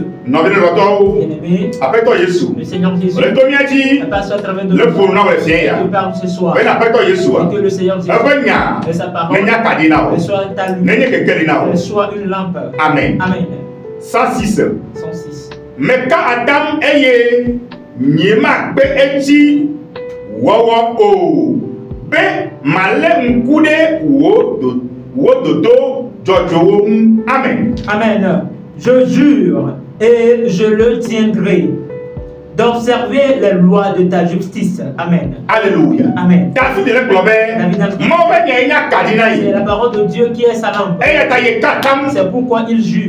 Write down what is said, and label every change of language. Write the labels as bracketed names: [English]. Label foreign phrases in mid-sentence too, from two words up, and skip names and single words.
[French] Bien-aimé, le Seigneur Jésus passe à travers de nous. Il parle ce soir. Et que le Seigneur Jésus et sa parole soit ta lumière, soit une lampe. Amen. Amen. 106. 106. Mais quand [Ewe] Adam eye nyema be eti wawa o be malem kude wo dodo jojo. [French] Amen. Amen. Je jure et je le tiendrai d'observer les lois de ta justice. Amen. Alléluia. Amen. C'est la parole de Dieu qui est sa lampe. C'est pourquoi il jure.